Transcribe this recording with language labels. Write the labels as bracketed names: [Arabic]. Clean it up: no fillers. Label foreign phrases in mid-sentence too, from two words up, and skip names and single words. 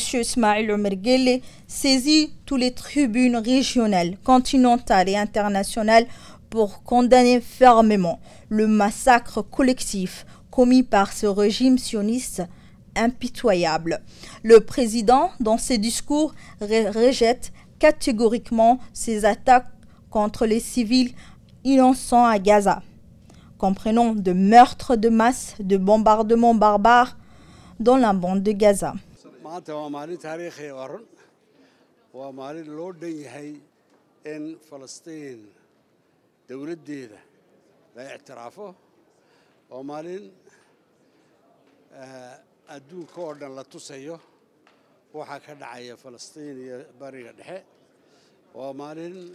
[French] Ismail Omar Guelleh, saisit toutes les tribunes régionales, continentales et internationales pour condamner fermement le massacre collectif commis par ce régime sioniste impitoyable. Le président, dans ses discours, rejette catégoriquement ces attaques contre les civils innocents à Gaza, comprenant de meurtres de masse, de bombardements barbares dans la bande de Gaza. [Somali] adduunka oo dhan la tusayo waxa ka dhacaya Falastiin iyo bariga dhexe waa maalin